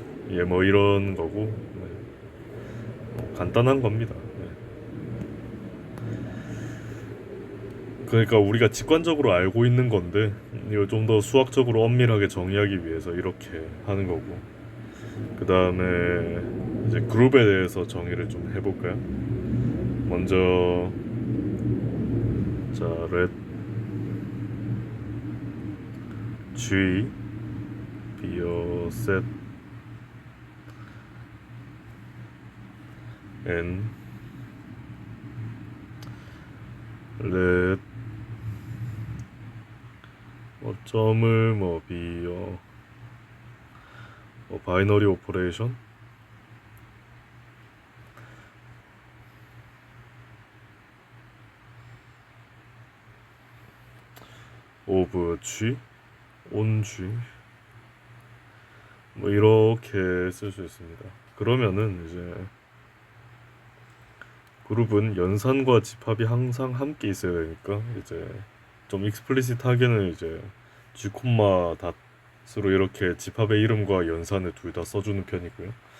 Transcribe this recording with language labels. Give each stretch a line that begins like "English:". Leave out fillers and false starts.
Korean: 예, 뭐 이런 거고 네. 뭐 간단한 겁니다. 네. 그러니까 우리가 직관적으로 알고 있는 건데 이걸 좀 더 수학적으로 엄밀하게 정의하기 위해서 이렇게 하는 거고 그 다음에 이제 그룹에 대해서 정의를 좀 해볼까요? 먼저 자
English: let G be a set and let
Korean: 점을 뭐
English: be a 바이너리 오퍼레이션 of G on G
Korean: 뭐 이렇게 쓸 수 있습니다. 그러면은 이제 그룹은 연산과 집합이 항상 함께 있어야 되니까 이제 좀 익스플리시트하게는 이제 G 콤마 닷으로 이렇게 집합의 이름과 연산을 둘 다 써주는 편이고요.